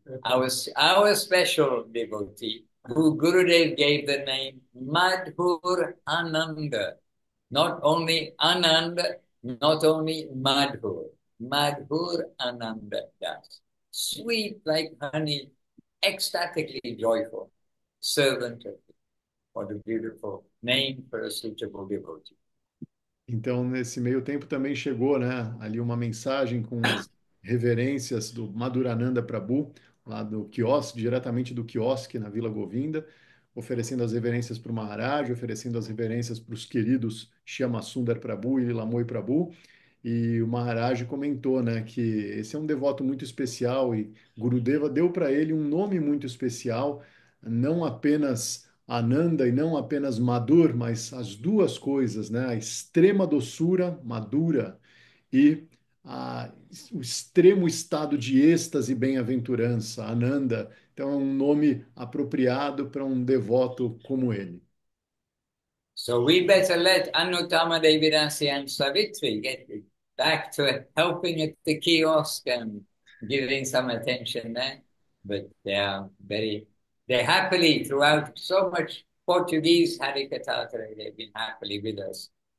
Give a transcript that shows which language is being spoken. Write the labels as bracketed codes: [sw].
[en] Our special devotee, who Gurudev gave the name Madhur Ananda. Not only Ananda, not only Madhur. Madhur Ananda Das. Sweet like honey, ecstatically joyful, servant of God. What a beautiful name for a suitable devotee. [pt] Então, nesse meio tempo também chegou, né, ali uma mensagem com as reverências do Madhurananda Prabhu, lá do quiosque, diretamente do quiosque na Vila Govinda, oferecendo as reverências para o Maharaj, oferecendo as reverências para os queridos Shyama Sundar Prabhu e Lilamoi Prabhu. E o Maharaj comentou, né, que esse é um devoto muito especial e Gurudeva deu para ele um nome muito especial, não apenas Ananda e não apenas Madhur, mas as duas coisas, né, a extrema doçura, Madhura, e a, o extremo estado de êxtase e bem-aventurança, Ananda. Então é um nome apropriado para um devoto como ele. [en] So we better let Anutama Devidasi and Savitri get back to helping at the kiosk and giving some attention there. But they happily throughout so much Portuguese Harikatha, they've been happily with us.